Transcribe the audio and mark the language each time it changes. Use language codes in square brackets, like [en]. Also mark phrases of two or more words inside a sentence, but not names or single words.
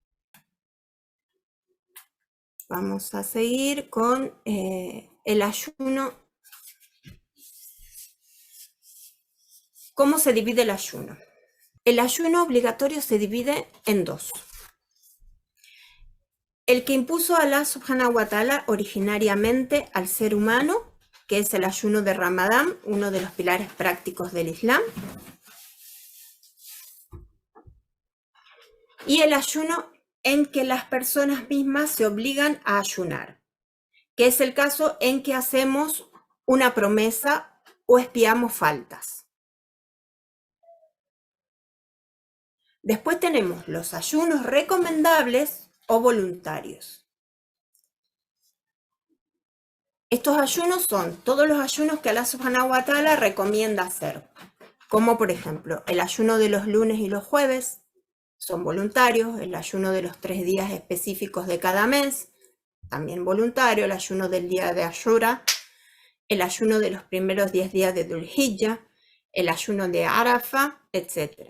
[es] Vamos a seguir con el ayuno. ¿Cómo se divide el ayuno? El ayuno obligatorio se divide en 2. El que impuso Alá [ar] سبحانه وتعالى [es] originariamente al ser humano, que es el ayuno de Ramadán, uno de los pilares prácticos del Islam. Y el ayuno en que las personas mismas se obligan a ayunar, que es el caso en que hacemos una promesa o expiamos faltas. Después tenemos los ayunos recomendables o voluntarios. Estos ayunos son todos los ayunos que Allah [ar] سبحانه وتعالى [es] recomienda hacer. como por ejemplo el ayuno de los lunes y los jueves, son voluntarios, el ayuno de los 3 días específicos de cada mes, también voluntario, el ayuno del día de Ashura, el ayuno de los primeros 10 días de Dhul Hijjah, el ayuno de Arafa, etc.